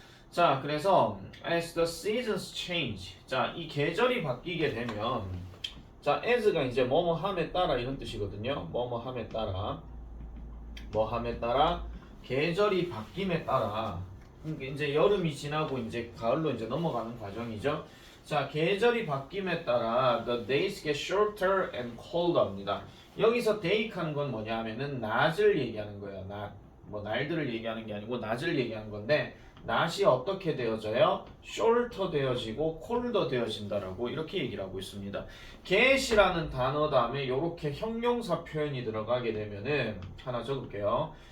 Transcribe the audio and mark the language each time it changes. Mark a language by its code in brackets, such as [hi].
[ko] 자, 그래서 [en] as the seasons change, [ko] 자, 이 계절이 바뀌게 되면, 자, as가 이제 뭐뭐함에 따라 이런 뜻이거든요. 뭐뭐함에 따라, 뭐함에 따라, 계절이 바뀜에 따라, 이제 여름이 지나고 이제 가을로 이제 넘어가는 과정이죠. 자, 계절이 바뀜에 따라 [en] the days get shorter and colder입니다. [ko] 여기서 day 하는 건 뭐냐 하면은 낮을 얘기하는 거예요. 낮. 뭐 날들을 얘기하는 게 아니고 낮을 얘기하는 건데 낮이 어떻게 되어져요? shorter 되어지고 colder 되어진다라고 이렇게 얘기를 하고 있습니다. get이라는 단어 다음에 이렇게 형용사 표현이 들어가게 되면은 하나 적을게요.